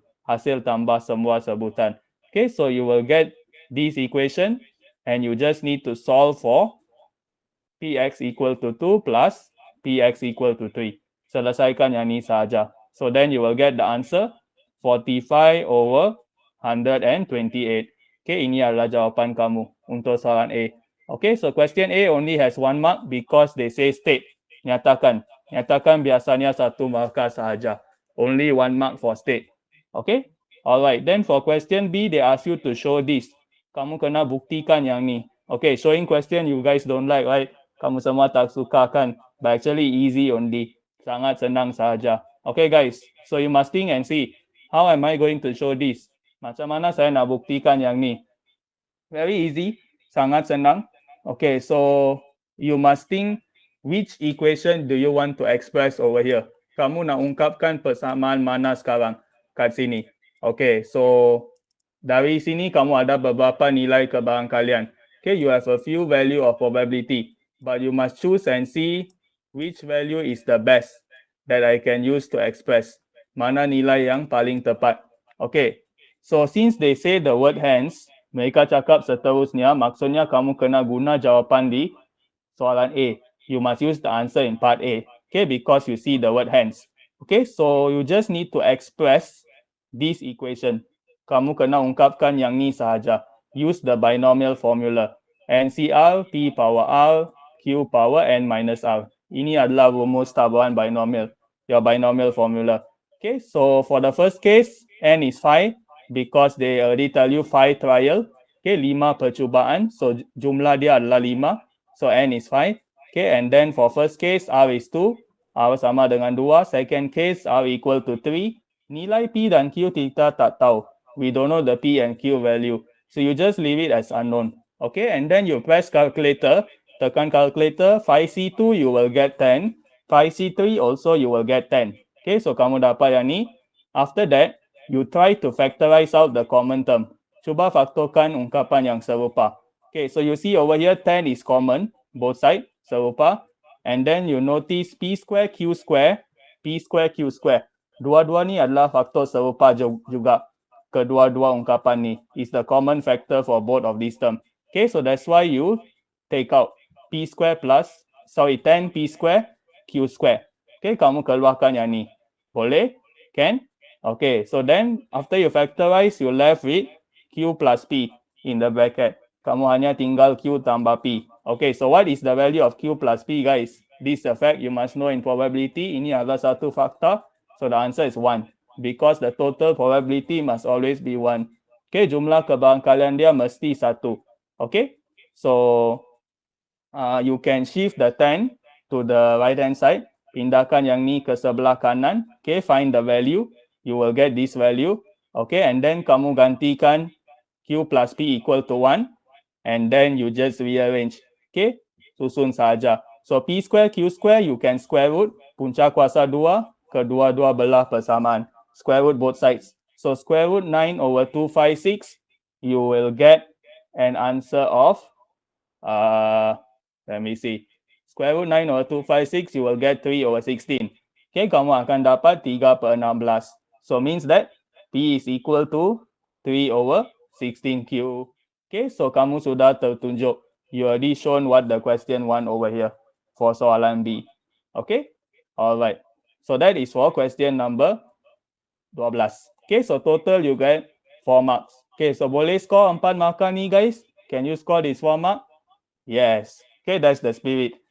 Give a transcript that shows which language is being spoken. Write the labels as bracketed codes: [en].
[ms] Hasil tambah semua sebutan. [en] Okay, so you will get this equation and you just need to solve for px equal to 2 plus px equal to 3. [ms] Selesaikan yang ni saja. [en] So then you will get the answer 45 over 128. [ms] Okay, ini adalah jawapan kamu untuk soalan A. [en] Okay, so question A only has 1 mark because they say state. [ms] Nyatakan. Nyatakan biasanya 1 markah sahaja. [en] Only 1 mark for state. Okay? Alright, then for question B, they ask you to show this. [ms] Kamu kena buktikan yang ni. [en] Okay, showing question you guys don't like, right? [ms] Kamu semua tak suka kan? [en] But actually easy only. [ms] Sangat senang sahaja. [en] Okay guys, so you must think and see. How am I going to show this? [ms] Macam mana saya nak buktikan yang ni? [en] Very easy. [ms] Sangat senang. [en] Okay, so you must think which equation do you want to express over here? [ms] Kamu nak ungkapkan persamaan mana sekarang kat sini? Okay, so dari sini kamu ada beberapa nilai kebarangkalian. [en] Okay, you have a few value of probability, but you must choose and see which value is the best that I can use to express. [ms] Mana nilai yang paling tepat. Okay, so [en] since they say the word hence, [ms] mereka cakap seterusnya, maksudnya kamu kena guna jawapan di soalan A. [en] You must use the answer in part A. Okay, because you see the word hence. Okay, so you just need to express this equation. [ms] Kamu kena ungkapkan yang ni sahaja. [en] Use the binomial formula. NCR, P power R, Q power N minus R. [ms] Ini adalah rumus tabuhan binomial. [en] Your binomial formula. Okay, so for the first case, N is 5 because they already tell you 5 trial. [ms] Okay, 5 percubaan. So jumlah dia adalah 5. [en] So N is 5. Okay, and then for first case, R is 2. [ms] R sama dengan 2. [en] Second case, R equal to 3. [ms] Nilai P dan Q kita tak tahu. [en] We don't know the P and Q value. So you just leave it as unknown. Okay, and then you press calculator. [ms] Tekan calculator, [en] 5C2 you will get 10. 5C3 also you will get 10. [ms] Okay, so kamu dapat yang ni. [en] After that, you try to factorize out the common term. [ms] Cuba faktorkan ungkapan yang serupa. [en] Okay, so you see over here 10 is common, both sides, serupa. And then you notice P square, Q square, P square, Q square. [ms] Dua-dua ni adalah faktor serupa juga. Kedua-dua ungkapan ni [en] is the common factor for both of these terms. Okay, so that's why you take out P square plus, 10 P square, Q square. [ms] Okay, kamu keluarkan yang ni. Boleh? [en] Can? Okay, so then after you factorize, you left with Q plus P in the bracket. [ms] Kamu hanya tinggal Q tambah P. [en] Okay, so what is the value of Q plus P, guys? This fact you must know in probability. [ms] Ini adalah satu fakta. [en] So the answer is 1. Because the total probability must always be 1. Okay, [ms] jumlah kebarangkalian dia mesti 1. [en] Okay, so you can shift the 10 to the right hand side. [ms] Pindahkan yang ni ke sebelah kanan. [en] Okay, find the value. You will get this value. Okay, and then [ms] kamu gantikan [en] Q plus P equal to 1. And then you just rearrange. Okay, [ms] susun saja. [en] So P square, Q square, you can square root. [ms] Punca kuasa 2, kedua-dua belah persamaan. [en] Square root both sides. So square root 9 over 256, you will get an answer of, let me see. Square root 9 over 256, you will get 3 over 16. Okay, [ms] kamu akan dapat 3/16. [en] So means that P is equal to 3 over 16Q. [ms] Okay, so kamu sudah tertunjuk. [en] You already shown what the question want over here for soalan B. Okay, alright. So that is for question number 12. Okay, so total you get 4 marks. Okay, so [ms] boleh score 4 markah ni, [en] guys? Can you score this 4 mark? Yes. Okay, that's the spirit.